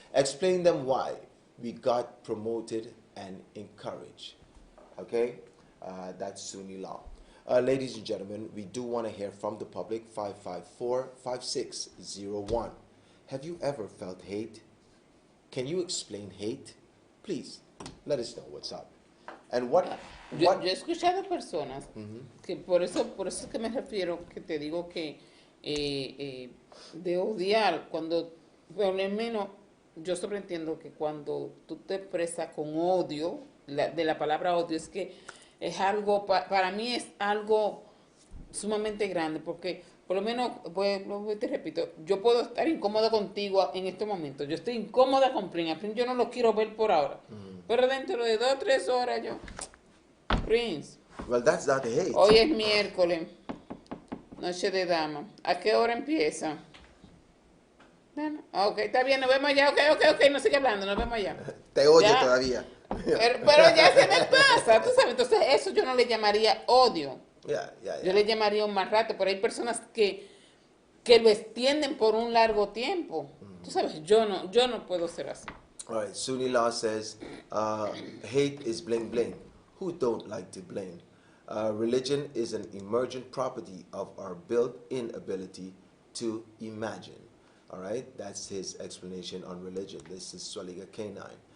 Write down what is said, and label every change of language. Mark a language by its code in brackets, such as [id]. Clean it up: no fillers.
[en] Explain them why we got promoted and encouraged. Okay? That's Sunni law. Ladies and gentlemen, we do want to hear from the public. 554-5601. Have you ever felt hate? Can you explain hate? Please, let us know what's up. And [es] Yo he escuchado personas que por eso es que me refiero, que te digo que de odiar, cuando, por lo menos, yo sobreentiendo que cuando tú te expresas con odio, de la palabra odio, es que es algo, para mí es algo sumamente grande, porque por lo menos, pues, te repito, yo puedo estar incómoda contigo en este momento, yo estoy incómoda con Prince, yo no lo quiero ver por ahora, pero dentro de 2 o 3 horas yo, Prince, [en] well, that's not hate. [es] hoy es miércoles, noche de dama, ¿a qué hora empieza? Bueno, ok, está bien, nos vemos allá, ok, no sigue hablando, nos vemos allá. Te oye Ya. todavía. Pero ya se me pasa, tú sabes, entonces eso yo no le llamaría odio. Yo le llamaría un mal rato, pero hay personas que lo extienden por un largo tiempo. Tú sabes, yo no puedo ser así. [en] All right, Sunni law says, hate is bling bling. Who don't like to bling? Religion is an emergent property of our built-in ability to imagine. All right, that's his explanation on religion. This is Swaliga K9.